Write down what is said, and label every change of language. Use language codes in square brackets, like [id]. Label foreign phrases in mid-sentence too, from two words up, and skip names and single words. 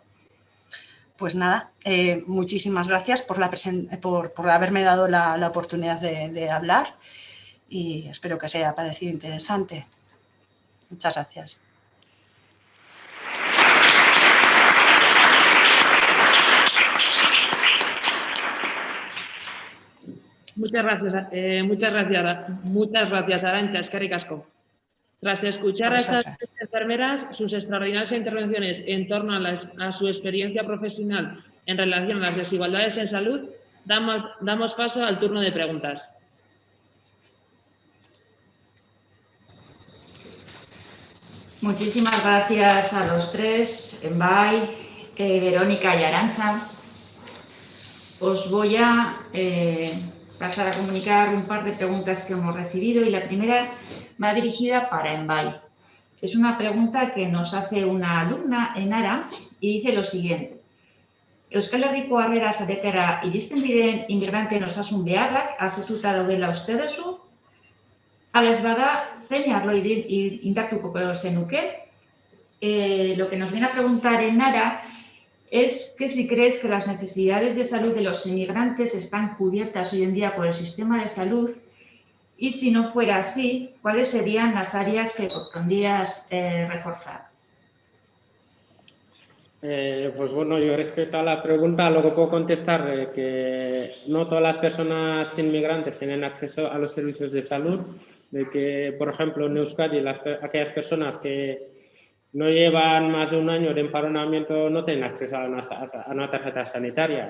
[es] Pues nada, muchísimas gracias por haberme dado la oportunidad de hablar y espero que os haya parecido interesante. Muchas gracias. Muchas gracias, [eu] Arantxa, eskerrik asko. [es] Tras escuchar a estas enfermeras, sus extraordinarias intervenciones en torno a su experiencia profesional en relación a las desigualdades en salud, damos paso al turno de preguntas. Muchísimas gracias a los tres, Envai, Verónica y Arantxa. Os voy a pasar a comunicar un par de preguntas que hemos recibido y la primera va dirigida para Envai. Es una pregunta que nos hace una alumna, Enara, y dice lo siguiente. [eu] Euskal Herriko harrera saretara iristen diren inmigranteen osasun beharrak asetuta daudela uste duzu? Hala ez bada, zein arlo indartuko zenuke? [es] lo que nos viene a preguntar Enara es que si crees que las necesidades de salud de los inmigrantes están cubiertas hoy en día por el sistema de salud y si no fuera así, ¿cuáles serían las áreas que pondrías reforzar? Pues bueno, yo respecto a la pregunta, lo que puedo contestar que no todas las personas inmigrantes tienen acceso a los servicios de salud, de que, por ejemplo, en Euskadi, aquellas personas que no llevan más de un año de empadronamiento no tienen acceso a una tarjeta sanitaria.